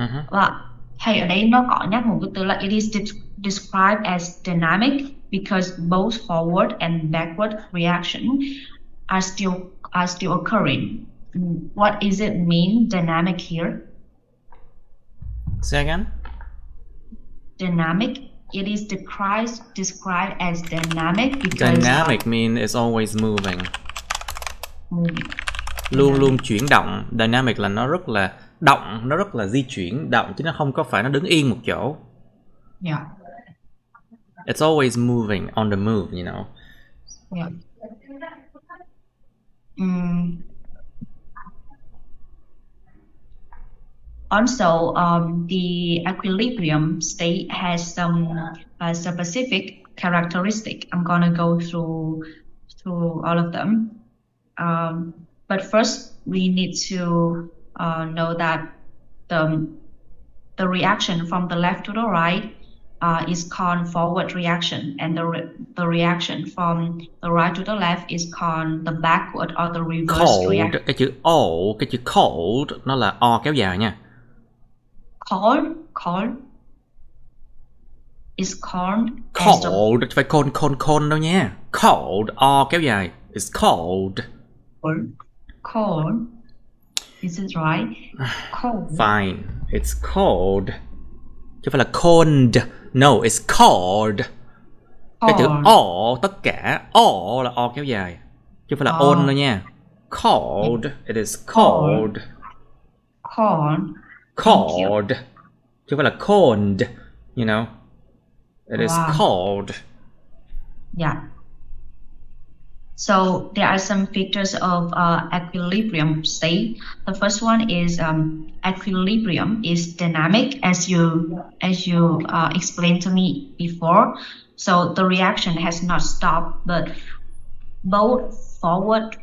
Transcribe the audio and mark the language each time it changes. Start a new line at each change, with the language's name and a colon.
Vietnamese: Và thầy ở đây nó có nhắc một cái từ là
English: it is described as dynamic because both forward and backward reaction are still occurring. What is it mean, dynamic here? Say again. Dynamic. It is described as dynamic because dynamic mean it's always moving.
Vietnamese: Luôn luôn chuyển động. Dynamic là nó rất là động, nó rất là di chuyển động chứ nó không có phải nó đứng yên một chỗ.
English: Yeah. It's always moving, on the move, you know. Yeah. Also, the equilibrium state has some specific characteristic. I'm gonna go through all of them. But first, we need to know that the reaction from the left to the right is called forward reaction, and the reaction from the right to the left is called the backward or the reverse reaction.
Vietnamese: Cái chữ O, cái chữ cold nó là O kéo dài nha.
English: Cold is called
Vietnamese: cold, phải cold đâu nha. Cold, O kéo dài.
English: It's cold. Cold. Is it right? Cold. Fine. It's cold.
Vietnamese: Chứ phải là
English: cold. No, it's cold.
Vietnamese: Cái chữ O, tất cả O là O kéo dài. Chứ phải là on đâu nha. Cold.
English: It is cold. Cold. Cold.
Vietnamese: chứ không phải là
English: cold, you know, it is Wow. cold. Yeah. So there are some features of equilibrium state. The first one is equilibrium is dynamic, as you explained to me before. So the reaction has not stopped, but both forward